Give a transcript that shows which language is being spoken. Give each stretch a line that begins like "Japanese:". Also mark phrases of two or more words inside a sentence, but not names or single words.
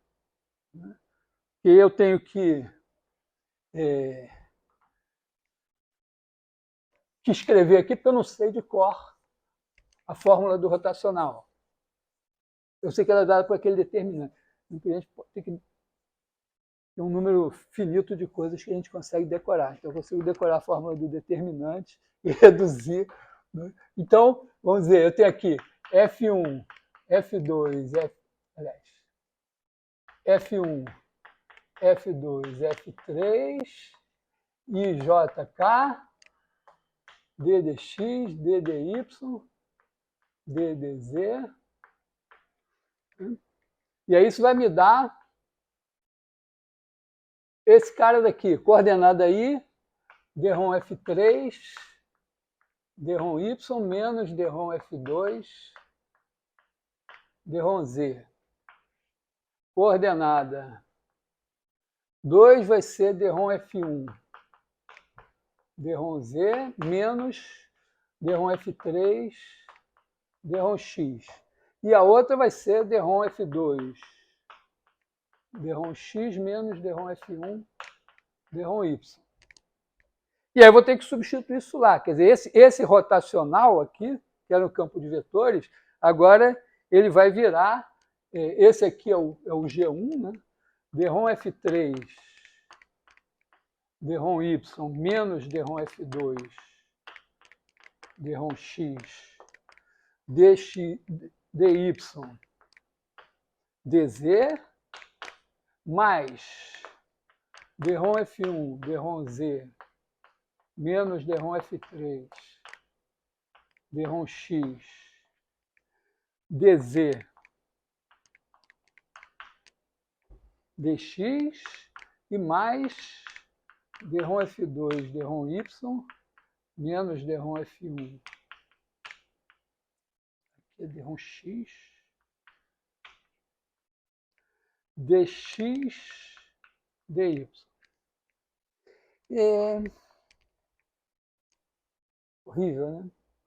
Portuguese: E eu tenho que escrever aqui porque eu não sei de cor a fórmula do rotacional. Eu sei que ela é dada por aquele determinante. A gente tem que ter um número finito de coisas que a gente consegue decorar. Então, eu consigo decorar a fórmula do determinante e reduzir. Né? Então, vamos dizer, eu tenho aqui F1, F2, F1, F2, F3, IJK, DDX, DDY, DDZ. E aí isso vai me dar esse cara daqui, coordenada aí, dROM F3, dROM Y menos dROM F2, dROM Z. Coordenada 2 vai ser dROM F1, dROM Z menos dROM F3, dROM X. E a outra vai ser dROM F2, dROM X menos dROM F1, dROM Y. E aí eu vou ter que substituir isso lá. Quer dizer, esse rotacional aqui, que era o campo de vetores, agora ele vai virar, esse aqui é o G1, né? dROM F3, dROM Y menos dROM F2, dROM X, dy, dz, mais dROM F1, dROM Z, menos dROM F3, dROM X, dz, dx, e mais dROM F2, dROM Y, menos dROM F1. Aqui é dROM X. dx dy. Horrível, né?